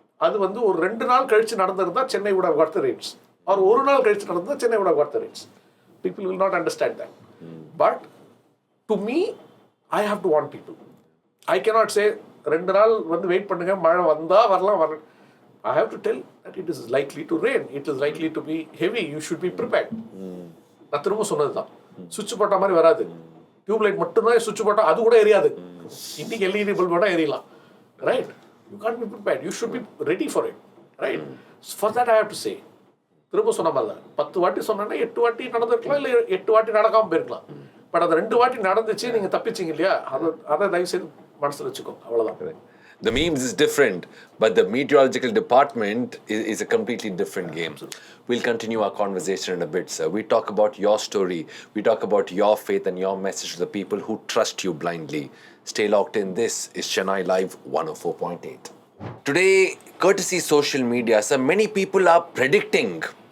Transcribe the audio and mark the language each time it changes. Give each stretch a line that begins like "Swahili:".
Tamil: அது வந்து ஒரு 2 நாள் கழிச்சு நடந்திருந்தா Chennai would have got the rains.
English: or
Tamil: ஒரு நாள் கழிச்சு நடந்தா Chennai
English: would have got the rains. People will not understand that. But to me, I have to warn people. I cannot say
Tamil: 2 நாள் வந்து வெயிட் பண்ணுங்க, மழை வந்தா வரலாம்.
English: I have to tell that it is likely to rain. It is likely to be heavy. You should be prepared.
Tamil: நான் திரும்ப சொன்னதுதான், சுவிட்ச் போட்ட மாதிரி வராது. டியூப்லைட் மட்டும்தான் சுவிட்ச் போட்டா அது கூட எரியாது. இன்னைக்கு எல்இடி பல்ப் போட்டா எரியலாம்.
English: Right? You can't be prepared. You should be ready for it. Right? For that I have to say,
Tamil: திரும்ப சொன்ன மாதிரி தான், 10 வாட்டி சொன்னா 8 வாட்டி நடந்திருக்கலாம், இல்லை 8 வாட்டி நடக்காம போயிருக்கலாம். பட் அது 2 வாட்டி நடந்துச்சு, நீங்க தப்பிச்சிங்க இல்லையா, அதை தயவு செய்து மனசில் வச்சுக்கோங்க, அவ்வளோதான்.
English: The memes is different, but the meteorological department is a completely different game. Absolutely. We'll continue our conversation in a bit, sir. We talk about your story. We talk about your faith and your message to the people who trust you blindly. Stay locked in. This is Chennai Live 104.8. Today, courtesy social media, sir, many people are predicting.